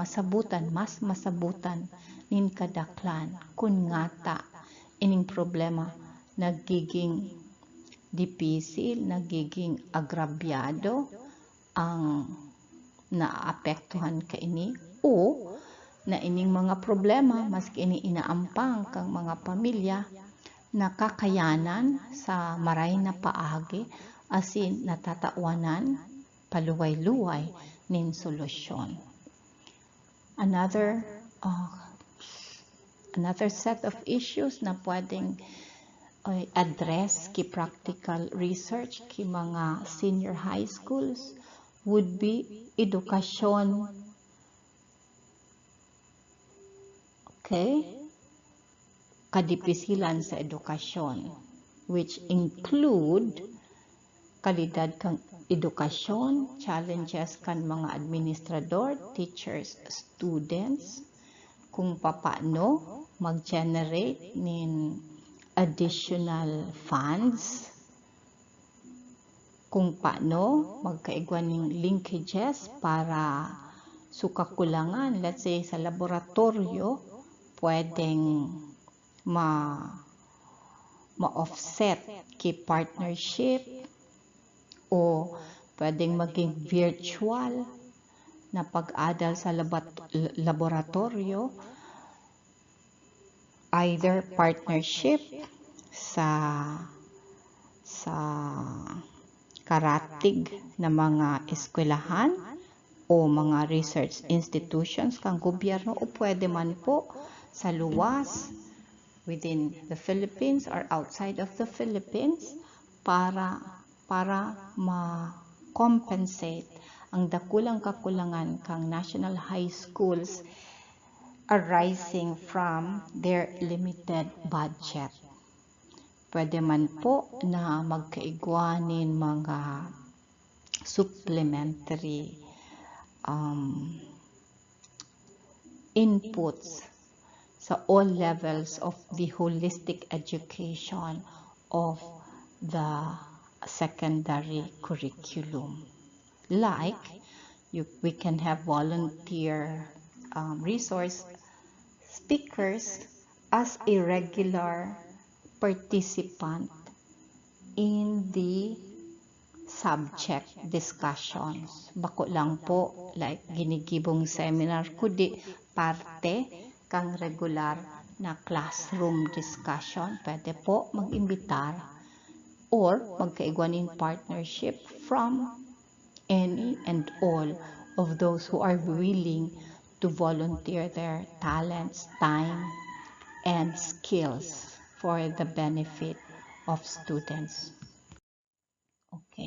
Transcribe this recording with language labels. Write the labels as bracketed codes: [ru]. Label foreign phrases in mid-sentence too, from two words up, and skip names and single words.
[bik] mas masabutan nin kadaklan kun ngata ining problema nagiging dipisil, nagiging agrabyado ang naapektuhan kaini o na ining mga problema maski ini inaampang kang mga pamilya nakakayanan sa maray na paagi asin natatawanan paluway-luway nin solusyon. [en] Another set of issues [bik] na pwedeng [en] address ki practical research [bik] ki mga [en] senior high schools would be edukasyon. [bik] Okay? Kadipisilan sa edukasyon, [en] which include [bik] kalidad kang edukasyon, challenges kan mga administrador, teachers, students, kung paano mag-generate nin [en] additional funds, [bik] kung paano magkaigwan ng linkages para sukakulangan, [en] let's say [bik] sa laboratorio, pwedeng ma-offset ki partnership o pwedeng maging virtual na pag-adal sa laboratorio, either partnership sa karatig na mga eskwelahan o mga research institutions kang gobyerno o pwede man po sa luwas [en] within the Philippines or outside of the Philippines [bik] para ma-compensate ang dakulang kakulangan kang [en] national high schools arising from their limited budget. [bik] Pwede man po na magkaigwanin mga [en] supplementary inputs [bik] sa [en] all levels of the holistic education of the secondary curriculum. Like, we can have volunteer resource speakers as a regular participant in the subject discussions. [bik] Bako lang po, like ginigibong seminar, kundi parte kang regular na [en] classroom discussion. [bik] Pwede po mag-imbitar or magkaigwan in partnership [en] from any and all of those who are willing to volunteer their talents, time, and skills for the benefit of students. [bik] Okay.